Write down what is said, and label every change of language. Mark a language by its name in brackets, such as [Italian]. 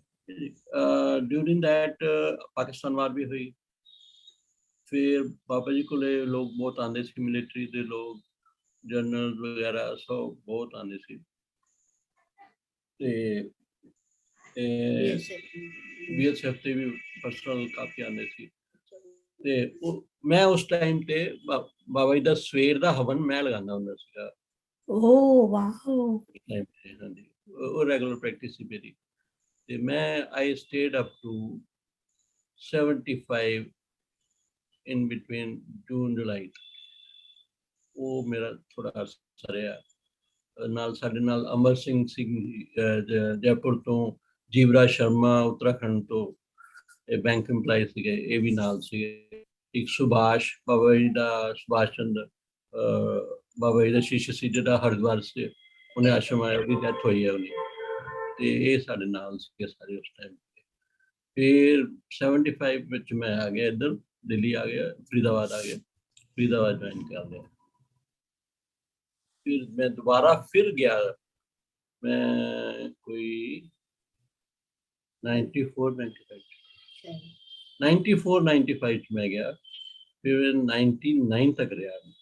[Hindi] During that Pakistan वार भी हुई, फिर बाबा जी को लोग बहुत आते थे, मिलिट्री के लोग, जनरल वगैरह सब बहुत आते थे, [Punjabi] BSF ਤੇ ਵੀ ਪਰਸਨਲ ਕਾਫੀ ਆਉਂਦੇ ਸੀ। ਤੇ ਮੈਂ ਉਸ ਟਾਈਮ ਤੇ ਬਾਬਾ ਜੀ ਦਾ ਸਵੇਰ ਦਾ ਹਵਨ ਮੈਂ ਲਗਾਉਂਦਾ ਹੁੰਦਾ ਸੀਗਾ। ਓ ਵਾਓ, ਹਾਂਜੀ ਉਹ ਰੈਗੂਲਰ ਪ੍ਰੈਕਟਿਸ ਸੀ ਮੇਰੀ। [English] ਤੇ ਮੈਂ I stayed up to 75 in between June July. [Punjabi] ਉਹ ਮੇਰਾ ਥੋੜਾ ਅਰਸਾ ਰਿਹਾ। ਨਾਲ ਸਾਡੇ ਨਾਲ ਅਮਰ ਸਿੰਘ ਜੈਪੁਰ ਤੋਂ, ਜੀਵਰਾਜ ਸ਼ਰਮਾ ਉੱਤਰਾਖੰਡ ਤੋਂ, ਇਹ ਬੈਂਕ ਇੰਪਲਾਈ ਸੀਗੇ, ਇਹ ਵੀ ਨਾਲ ਸੀਗੇ। ਇੱਕ ਸੁਭਾਸ਼, ਬਾਬਾ ਜੀ ਦਾ ਸੁਭਾਸ਼ ਚੰਦਰ, ਬਾਬਾ ਜੀ ਦਾ ਸ਼ਿਸ਼ ਸੀ ਜਿਹੜਾ ਹਰਿਦੁਆਰ ਸੇ ਉਹਨੇ ਆਸ਼ਰਮ ਆਇਆ, ਉਹਦੀ ਡੈਥ ਹੋਈ ਹੈ ਉਹਦੀ, ਤੇ ਇਹ ਸਾਡੇ ਨਾਲ ਸੀਗੇ ਸਾਰੇ ਉਸ ਟਾਈਮ। ਫਿਰ 75 ਵਿੱਚ ਮੈਂ ਆ ਗਿਆ ਇੱਧਰ, ਦਿੱਲੀ ਆ ਗਿਆ, ਫਰੀਦਾਬਾਦ ਆ ਗਿਆ, ਫਰੀਦਾਬਾਦ ਜੁਆਇਨ ਕਰ ਲਿਆ। [Hindi] फिर मैं दोबारा फिर गया, मैं कोई 94-95 में गया, फिर 99 तक रहा।